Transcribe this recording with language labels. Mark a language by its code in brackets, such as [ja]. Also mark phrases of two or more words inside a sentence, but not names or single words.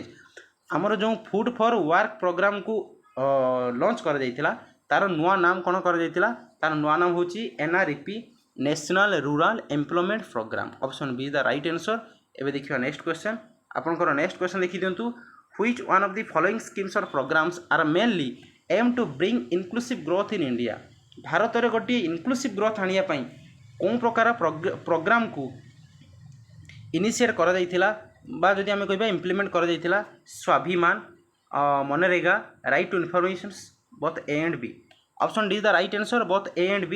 [or] ଆମର ଯେଉଁ ଫୁଡ୍ ଫର୍ ୱାର୍କ ପ୍ରୋଗ୍ରାମକୁ ଲଞ୍ଚ କରାଯାଇଥିଲା ତାର ନୂଆ ନାମ କ'ଣ କରାଯାଇଥିଲା? ତାର ନୂଆ ନାମ ହେଉଛି NREP ନ୍ୟାସନାଲ ରୁରାଲ ଏମ୍ପ୍ଲୟମେଣ୍ଟ ପ୍ରୋଗ୍ରାମ। [en] option B the right answer. [or] ଏବେ ଦେଖିବା [en] next question. ଆପଣଙ୍କର next question ଦେଖିଦିଅନ୍ତୁ which one of the following schemes or programs are mainly aim to bring inclusive growth in India। [or] ଭାରତରେ ଗୋଟିଏ [en] inclusive growth [or] ଆଣିବା ପାଇଁ କେଉଁ ପ୍ରକାର ପ୍ରୋଗ୍ରାମକୁ ଇନିସିଏଟ୍ କରାଯାଇଥିଲା ବା ଯଦି ଆମେ କହିବା ଇମ୍ପ୍ଲିମେଣ୍ଟ କରାଯାଇଥିଲା? [en] ସ୍ୱାଭିମାନ, ମନରେଗା, ରାଇଟ୍ ଟୁ ଇନଫର୍ମେସନ୍ସ, ବୋଥ୍ A and B। Option D is the right answer. Both A and B।